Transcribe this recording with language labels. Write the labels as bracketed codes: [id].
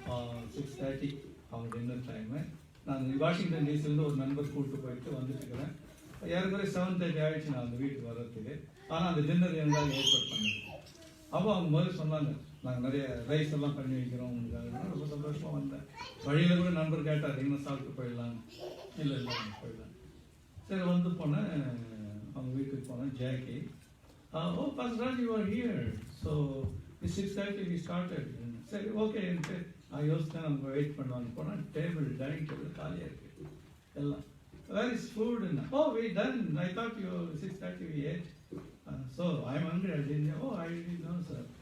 [ta] 6:30 அவங்க dinner time. நான் Washington டிசிலேருந்து ஒரு நண்பர் கூப்பிட்டு போயிட்டு வந்துட்டுருக்கிறேன். ஏறக்குறைய 7:30 ஆகிடுச்சு நான் அந்த வீட்டுக்கு வர்றதுக்கு. ஆனால் அந்த டின்னர் எங்களால் ஏற்பாடு பண்ணுது. அப்போ அவங்க முதல்ல சொன்னாங்க, நாங்கள் நிறைய ரைஸ் எல்லாம் பண்ணி வைக்கிறோம் உங்களுக்காக. ரொம்ப சந்தோஷமாக வந்தேன். வழியில் கூட நண்பர் கேட்டார், எங்கே சாப்பிட்டு போயிடலாம். இல்லை போயிடலாம். சரி, போனேன், அவங்க வீட்டுக்கு போனேன். [en] Jackie, Pastor Raj, you are here. So, 6:30 we started. [ta] சரி, ஓகே யோசித்தேன் நம்ம வெயிட் பண்ணுவாங்க. போனால் டேபிள் டைனிங் டேபிள் காலியாக இருக்குது எல்லாம். [en] Where is food? Oh we done, I thought you 6:30 we ate. So I'm hungry. I didn't know. I didn't know, sir.